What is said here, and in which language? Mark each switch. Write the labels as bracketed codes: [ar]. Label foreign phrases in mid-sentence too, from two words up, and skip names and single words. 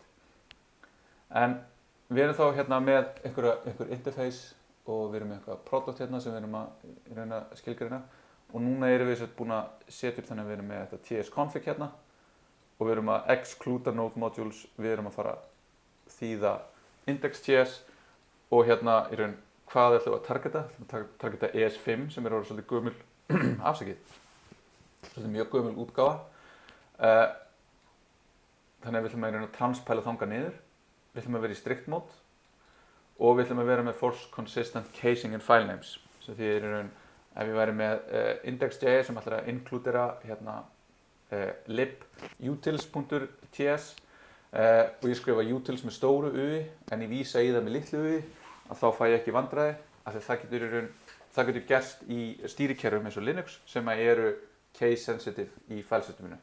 [is] En við erum þá hérna með einhver interface og við erum með eitthvað product hérna sem við erum að reyna að skilgreina og núna erum við búin að setja upp þannig að við erum með þetta tsconfig hérna og við erum að [en] exclude node modules, [is] við erum að fara að þýða index.js og hérna í raun hvað ætlum við að targeta? Við ætlum að targeta ES5 sem er orðið svolítið gömul, svolítið mjög gömul útgáfa. Þannig að við ætlum að reyna að transpæla þangað niður. Við ætlum að vera í [en] strict mode [is] og við ætlum að vera með [en] force consistent casing and file names. [is] Sem því í raun ef ég væri með index.js sem ætlar að inkludera hérna lib utils.ts og ég skrifa utils með stóru UI en ég vísa í það með litlu UI að þá fæ ég ekki vandræði af því að það getur gerst í stýrikerfum eins og Linux sem eru [en] case sensitive [is] í filesysteminu.